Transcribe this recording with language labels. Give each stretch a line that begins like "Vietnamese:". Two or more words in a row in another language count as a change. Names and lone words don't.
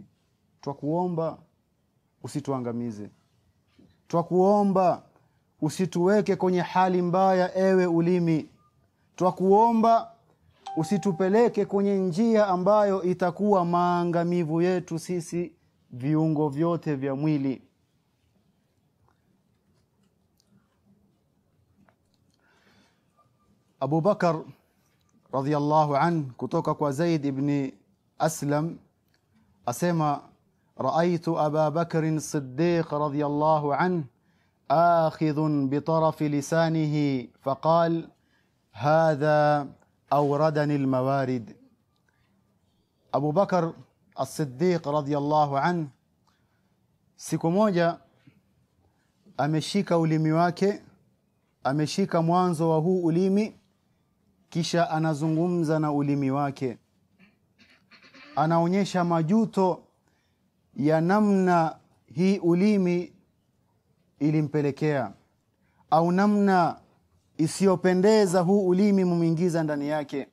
Swahili: Twakuomba usituangamize, twakuomba usituweke kwenye hali mbaya ewe ulimi, twakuomba usitupeleke kwenye njia ambayo itakuwa maangamivu yetu sisi viungo vyote vya mwili.
Arabic: أبو بكر رضي الله عن,
Swahili: kutoka kwa Zaid ibn Aslam, asema
Arabic: رأيت أبا بكر الصديق رضي الله عن آخذ بطرف لسانه فقال هذا أوردني الموارد.
Swahili: Abu Bakar As-Siddiq
Arabic: رضي الله عنه
Swahili: siku moja ameshika ulimi wake, ameshika mwanzo wa huu ulimi, kisha anazungumza na ulimi wake, anaonyesha majuto ya namna hii ulimi ilimpelekea, au namna isiyopendeza huu ulimi mumingiza ndani yake.